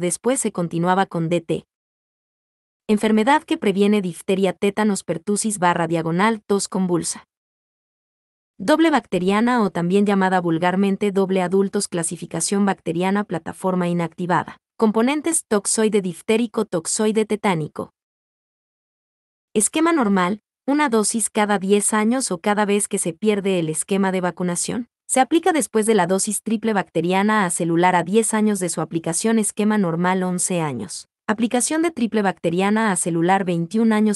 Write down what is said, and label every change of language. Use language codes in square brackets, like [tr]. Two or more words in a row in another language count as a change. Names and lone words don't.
[es] Después se continuaba con DT. Enfermedad que previene difteria, tétanos, pertusis / tos convulsa. Doble bacteriana o también llamada vulgarmente doble adultos. Clasificación bacteriana. Plataforma inactivada. Componentes: toxoide diftérico, toxoide tetánico. Esquema normal: una dosis cada 10 años o cada vez que se pierde el esquema de vacunación. Se aplica después de la dosis triple bacteriana a celular a 10 años de su aplicación. Esquema normal 11 años. Aplicación de triple bacteriana a celular 21 años.